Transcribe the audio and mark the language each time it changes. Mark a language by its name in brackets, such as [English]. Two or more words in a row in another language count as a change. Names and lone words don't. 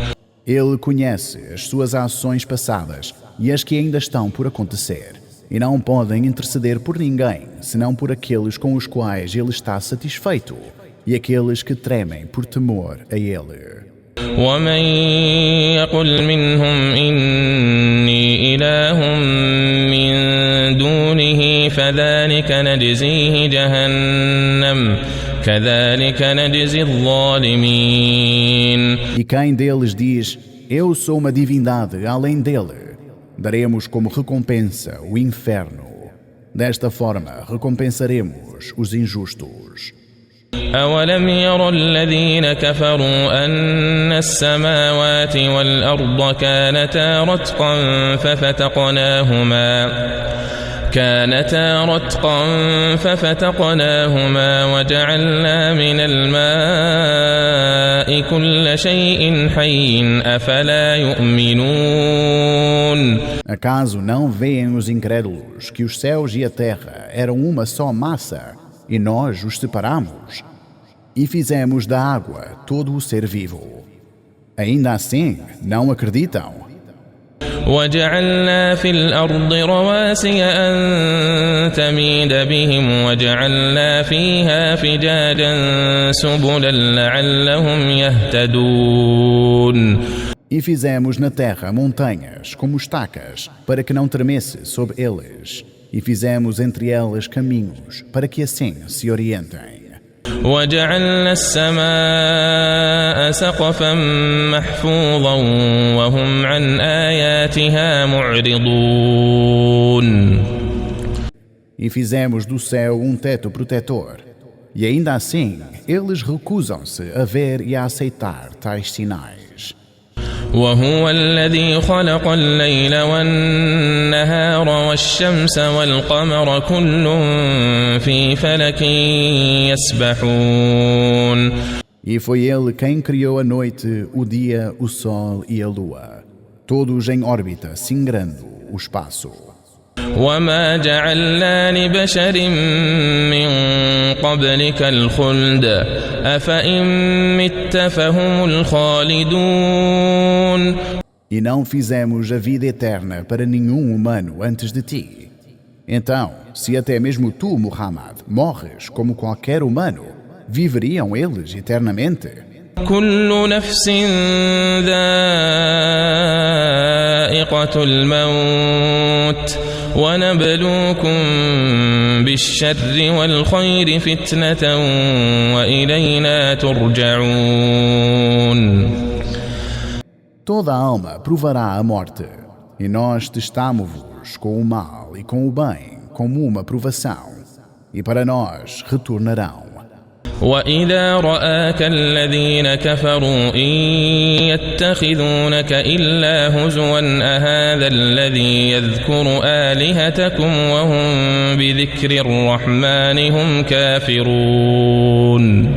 [Portuguese] Ele conhece as suas ações passadas e as que ainda estão por acontecer, e não podem interceder por ninguém, senão por aqueles com os quais ele está satisfeito, e aqueles que tremem por temor a ele. [Arabic] ومن يقل منهم إني إله من دونه فذلك نجزيه جهنم كذلك نجزي الظالمين. [Portuguese] E quem deles diz, eu sou uma divindade além dele, daremos como recompensa o inferno. Desta forma recompensaremos os injustos. [Arabic] أولم ير الذين كفروا أن السماوات والأرض كانتا رتقا ففتقناهما وجعلنا من الماء كل شيء حي أفلا يؤمنون. [Portuguese] Acaso não veem os incrédulos que os céus e a terra eram uma só massa e nós os separamos e fizemos da água todo o ser vivo? Ainda assim, não acreditam. [Arabic] وجعلنا في الأرض رواسي أن تميد بهم وجعلنا فيها فجاجا سبلا لعلهم يهتدون. [Portuguese] E fizemos na terra montanhas como estacas para que não tremesse sob eles. E fizemos entre elas caminhos para que assim se orientem. [Arabic] وجعلنا السماء سقفا محفوظا وهم عن آياتها معرضون. [Portuguese] E fizemos do céu teto protetor. E ainda assim, eles recusam-se a ver e a aceitar tais sinais. [Arabic] وهو الذي خلق الليل والنهار والشمس والقمر كل في فلك يسبحون. [Portuguese] E foi ele quem criou a noite, o dia, o sol e a lua, todos em órbita, singrando o espaço. [Arabic] وما جعلنا لبشر من قبلك الخلد أفإن مت فهم الخالدون. [Portuguese] E não fizemos a vida eterna para nenhum humano antes de ti. Então, se até mesmo tu, Muhammad, morres como qualquer humano, viveriam eles eternamente? [Arabic] كل نفس ذائقة الموت ونبلوكم بالشر والخير فتنة وإلينا ترجعون. [Portuguese] Toda alma provará a morte, e nós testamo-vos com o mal e com o bem como uma provação, e para nós retornarão. [Arabic] وإذا رآك الذين كفروا إن يتخذونك إلا هزوا أهذا الذي يذكر آلهتكم وهم بذكر الرحمن هم كافرون.